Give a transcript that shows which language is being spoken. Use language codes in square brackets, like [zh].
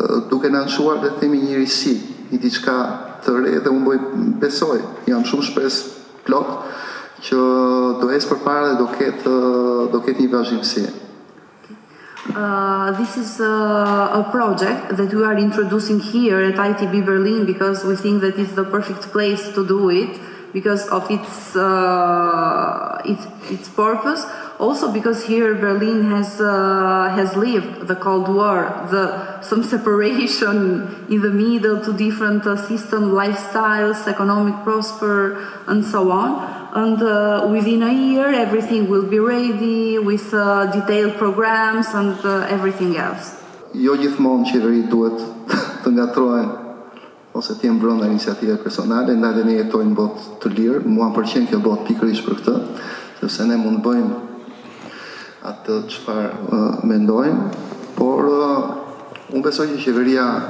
[sq] duke na nënçuar dhe themi një risi, një diçka të re dhe unë besoj, jam shumë shpres plot që do ecë përpara dhe do ketë një vazhdimsi. [en] This is a project that we are introducing here at ITB Berlin because we think that it's the perfect place to do it because of its purpose. Also because here Berlin has lived the Cold War, some separation in the middle to different system, lifestyles, economic prosper, and so on. And within a year, everything will be ready with detailed programs and everything else. [sq] Jo gjithmonë qeverit duhet të ngatrohen ose të jenë brenda iniciative personale, ndaj dhe ne jetojmë botë të lirë. Mua më pëlqen kjo botë pikërisht për këtë, sepse ne mund bëjmë atë çfarë mendojmë, por unë besoj që qeveria